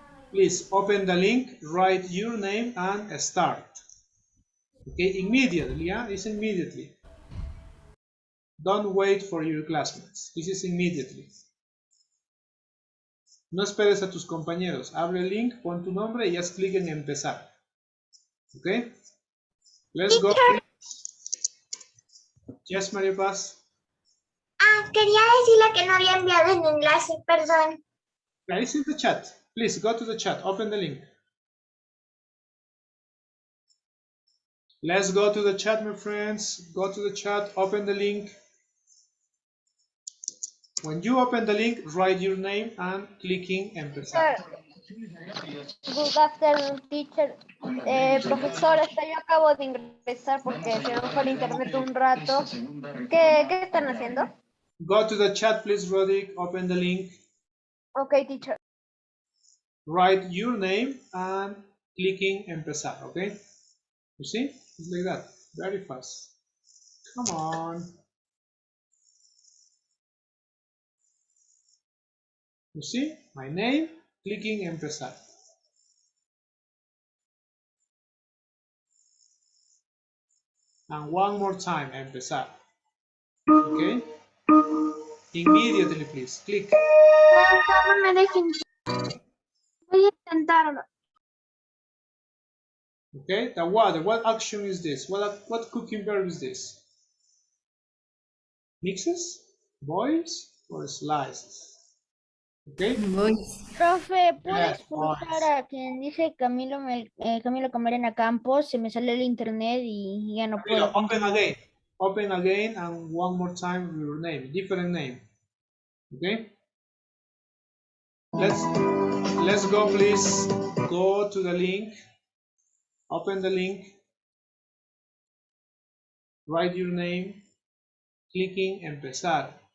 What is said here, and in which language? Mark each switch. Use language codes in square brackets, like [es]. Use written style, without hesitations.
[en] Please open the link, write your name and start. Okay, immediately, yeah? It's immediately. Don't wait for your classmates. This is immediately. [es] No esperes a tus compañeros. Abre el link, pon tu nombre y haz clic en empezar. [en] Okay? Let's go. Yes, María Paz. [es] Quería decirle que no había enviado el enlace, perdón. [en] It's in the chat. Please go to the chat. Open the link. Let's go to the chat, my friends. Go to the chat. Open the link. When you open the link, write your name and clicking empezar. Good afternoon, teacher. [es] Profesora, yo acabo de ingresar porque se me fue el internet un rato. ¿Qué están haciendo? [en] Go to the chat, please, Roderick. Open the link. Okay, teacher. Write your name and clicking empezar, okay? You see? It's like that. Very fast. Come on. You see? My name, clicking empezar. And one more time, empezar. Okay? Immediately, please. Click. [es] No me dejen. Voy a intentarlo. [en] Okay? The what action is this? What cooking verb is this? Mixes? Boils? Or slices? Okay? [es] Profe, ¿puedes [en] Yes, [es] pulsar [en] boils. [es] a quien dice Camilo, Camilo Camarena Campos? Se me sale el internet y ya no puedo. [en] Open again. Open again and one more time your name. Different name. Okay? Let's go, please. Go to the link. Open the link. Write your name. Clicking empezar.